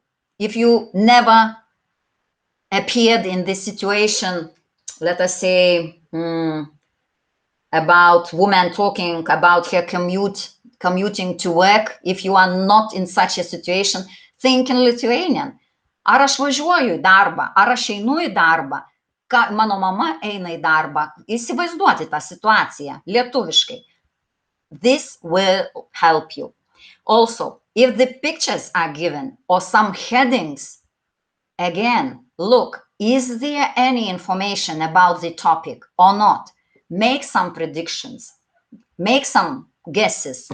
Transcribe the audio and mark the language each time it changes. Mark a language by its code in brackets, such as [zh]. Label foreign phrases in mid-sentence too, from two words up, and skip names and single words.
[en] If you never appeared in this situation, let us say about woman talking about her commuting to work, if you are not in such a situation, think in Lithuanian. [lt] Ar aš važiuoju į darbą, ar aš einu į darbą, mano mama eina į darbą. Įsivaizduoti tą situaciją lietuviškai. [en] This will help you. Also, if the pictures are given or some headings, again, look, is there any information about the topic or not? Make some predictions, make some guesses.